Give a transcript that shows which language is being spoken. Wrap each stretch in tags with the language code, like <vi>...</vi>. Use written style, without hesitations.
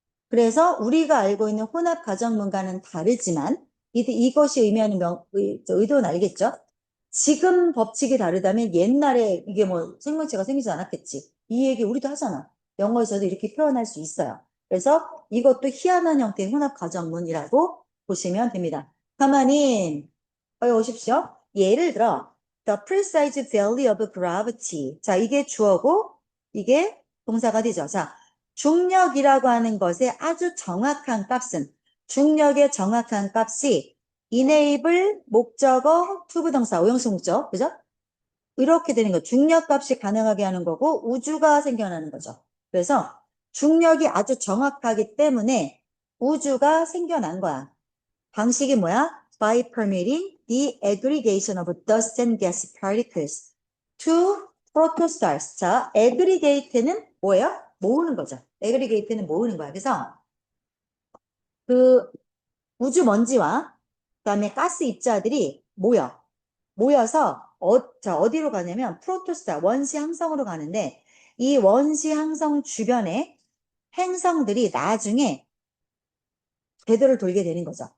<ko>그래서 우리가 알고 있는 혼합 가정문과는 다르지만 이것이 의미하는 의도는 알겠죠? 지금 법칙이 다르다면 옛날에 이게 뭐 생명체가 생기지 않았겠지. 이 얘기 우리도 하잖아. 영어에서도 이렇게 표현할 수 있어요. 그래서 이것도 희한한 형태의 혼합 가정문이라고 보시면 됩니다. 가만히 오십시오. 예를 들어</ko> <en>the precise value of gravity.</en> <ko>자, 이게 주어고 이게 동사가 되죠. 자, 중력이라고 하는 것의 아주 정확한 값은 중력의 정확한 값이 enable 목적어 투부동사 오형식 목적 그죠? 이렇게 되는 거 중력 값이 가능하게 하는 거고 우주가 생겨나는 거죠. 그래서 중력이 아주 정확하기 때문에 우주가 생겨난 거야. 방식이 뭐야?</ko> <en>By permitting the aggregation of dust and gas particles to protostars.</en> <ko>자, aggregate는 뭐예요? 모으는 거죠. aggregate는 모으는 거야. 그래서 그 우주 먼지와 그다음에 가스 입자들이 모여서 자, 어디로 가냐면 프로토스타 원시 항성으로 가는데 이 원시 항성 주변에 행성들이 나중에 궤도를 돌게 되는 거죠.</ko>